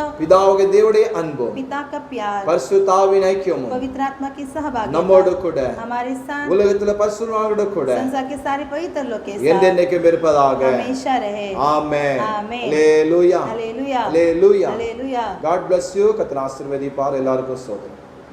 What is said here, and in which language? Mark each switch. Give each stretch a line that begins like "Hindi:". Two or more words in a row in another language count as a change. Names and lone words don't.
Tamil: பிதாவாகிய தேவனுடைய அன்பும்,
Hindi: पिता का प्यार,
Tamil: பரிசுத்த ஆவியின் ஐக்கியமும்
Hindi: पवित्र आत्मा की सहभागिता
Tamil: நம்மோடு கூட,
Hindi: हमारे साथ,
Tamil: உலகத்துல பரிசுத்தவான்களோடு கூட
Hindi: संसार के सारे पवित्र लोग के साथ
Tamil: என்றென்றைக்கும் இருப்பதாக.
Hindi: हमेशा रहे।
Tamil: ஆமென். ஆமென். ஹalleluya.
Hindi: हालेलुया,
Tamil: ஹalleluya.
Hindi: हालेलुया।
English: God bless you.
Tamil: கர்த்தர் ஆசீர்வதிப்பார். எல்லாருக்கும் ஸ்தோத்திரம்.